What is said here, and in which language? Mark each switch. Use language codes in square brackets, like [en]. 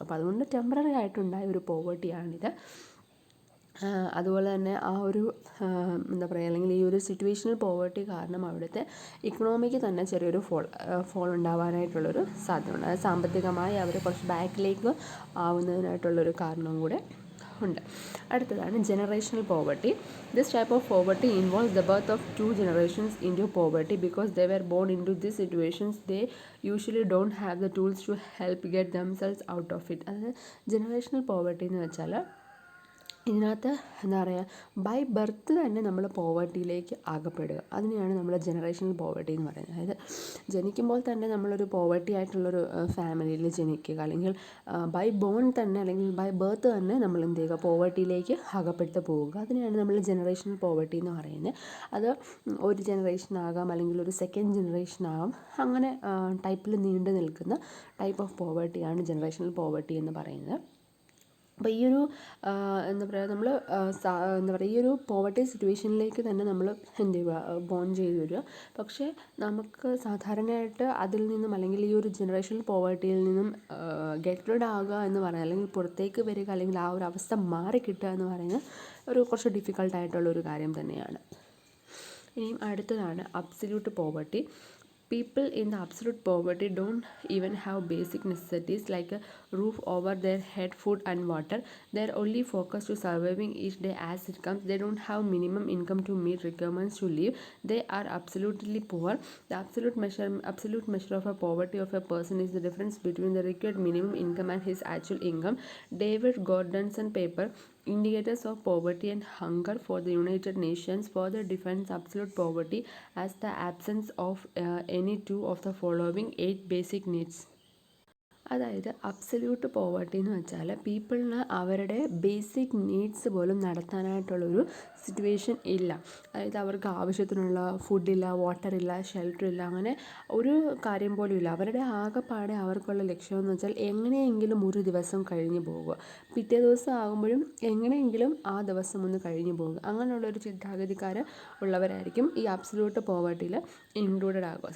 [ml] അപ്പോൾ അതുകൊണ്ട് ടെമ്പററി ആയിട്ടുണ്ടായ ഒരു പോവർട്ടിയാണിത്. അതുപോലെ തന്നെ ആ ഒരു എന്താ പറയുക, അല്ലെങ്കിൽ ഈ ഒരു സിറ്റുവേഷണൽ പോവർട്ടി കാരണം അവിടുത്തെ ഇക്കണോമിക്ക് തന്നെ ചെറിയൊരു ഫോൾ ഉണ്ടാവാനായിട്ടുള്ളൊരു സാധ്യതയുണ്ട്. അത് സാമ്പത്തികമായി അവർ കുറച്ച് ബാക്കിലേക്ക് ആവുന്നതിനായിട്ടുള്ളൊരു കാരണവും കൂടെ ഉണ്ട്. അടുത്തതാണ് generational poverty. [en] This type of poverty involves the birth of 2 generations into poverty because they were born into these situations. They usually don't have the tools to help get themselves out of it. [ml] അതായത് generational poverty എന്ന് വെച്ചാൽ ഇതിനകത്ത് എന്താ പറയുക, by birth തന്നെ നമ്മൾ പോവർട്ടിയിലേക്ക് അകപ്പെടുക. അതിനെയാണ് നമ്മൾ ജനറേഷണൽ പോവർട്ടി എന്ന് പറയുന്നത്. അതായത് ജനിക്കുമ്പോൾ തന്നെ നമ്മളൊരു പോവർട്ടി ആയിട്ടുള്ളൊരു ഫാമിലിയിൽ ജനിക്കുക, അല്ലെങ്കിൽ ബൈ ബോൺ തന്നെ, അല്ലെങ്കിൽ ബൈ ബർത്ത് തന്നെ നമ്മൾ എന്ത് ചെയ്യുക, പോവർട്ടിയിലേക്ക് അകപ്പെട്ട് പോവുക. അതിനെയാണ് നമ്മൾ ജനറേഷണൽ പോവർട്ടി എന്ന് പറയുന്നത്. അത് ഒരു ജനറേഷൻ ആകാം, അല്ലെങ്കിൽ ഒരു സെക്കൻഡ് ജനറേഷൻ ആകാം. അങ്ങനെ ടൈപ്പിൽ നീണ്ടു നിൽക്കുന്ന ടൈപ്പ് ഓഫ് പോവർട്ടിയാണ് ജനറേഷണൽ പോവർട്ടി എന്ന് പറയുന്നത്. അപ്പോൾ ഈ ഒരു എന്താ പറയുക, നമ്മൾ എന്താ പറയുക, ഈ ഒരു പോവർട്ടി സിറ്റുവേഷനിലേക്ക് തന്നെ നമ്മൾ എന്ത് ചെയ്യുക, ബോൺ ചെയ്ത് വരിക. പക്ഷേ നമുക്ക് സാധാരണയായിട്ട് അതിൽ നിന്നും, അല്ലെങ്കിൽ ഈ ഒരു ജനറേഷണൽ പോവർട്ടിയിൽ നിന്നും ഗെറ്റ് റിഡ് ആകുക എന്ന് പറയുന്നത്, അല്ലെങ്കിൽ പുറത്തേക്ക് വരിക, അല്ലെങ്കിൽ ആ ഒരു അവസ്ഥ മാറി കിട്ടുക എന്ന് പറയുന്നത് ഒരു കുറച്ച് ഡിഫിക്കൽട്ടായിട്ടുള്ളൊരു കാര്യം തന്നെയാണ്. ഇനിയും അടുത്തതാണ് absolute poverty. [en] People in the absolute poverty don't even have basic necessities like a roof over their head, food and water. They're only focused to surviving each day as it comes. They don't have minimum income to meet requirements to live. They are absolutely poor. The absolute measure of a poverty of a person is the difference between the required minimum income and his actual income. David Gordonson paper, Indicators of Poverty and Hunger for the United Nations, further defines absolute poverty as the absence of any two of the following 8 basic needs. [ml] അതായത് absolute poverty എന്ന് വെച്ചാൽ പീപ്പിളിന് അവരുടെ basic needs പോലും നടത്താനായിട്ടുള്ളൊരു situation ഇല്ല. അതായത് അവർക്ക് ആവശ്യത്തിനുള്ള ഫുഡില്ല, വാട്ടറില്ല, ഷെൽട്ടറില്ല, അങ്ങനെ ഒരു കാര്യം പോലും ഇല്ല. അവരുടെ ആകെപ്പാടെ അവർക്കുള്ള ലക്ഷ്യമെന്ന് വെച്ചാൽ എങ്ങനെയെങ്കിലും ഒരു ദിവസം കഴിഞ്ഞു പോകുക, പിറ്റേ ദിവസം ആകുമ്പോഴും എങ്ങനെയെങ്കിലും ആ ദിവസം ഒന്ന് കഴിഞ്ഞു പോകുക, അങ്ങനെയുള്ളൊരു ചിന്താഗതിക്കാർ ഉള്ളവരായിരിക്കും ഈ അബ്സല്യൂട്ട് പോവർട്ടിയിൽ ഇൻക്ലൂഡഡ് ആകുക.